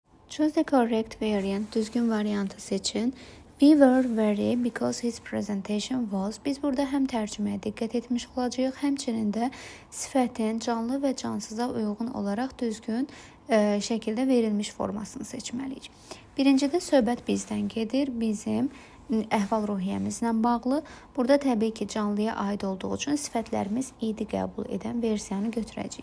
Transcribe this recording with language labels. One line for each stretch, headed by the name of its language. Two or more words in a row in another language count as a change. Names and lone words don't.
English: Choose the correct variant.
Azerbaijani: Düzgün variantı seçin.
English: We were very because his presentation was.
Azerbaijani: Biz burada həm tərcüməyə diqqət etmiş olacağıq, həmçinin də sifətin canlı və cansıza uyğun olaraq düzgün şəkildə verilmiş formasını seçməliyik. Birincidə söhbət bizdən gedir, bizim əhval-ruhiyyəmizlə bağlı. Burada təbii ki, canlıya aid olduğu üçün sifətlərimiz idi qəbul edən versiyanı götürəcəyik.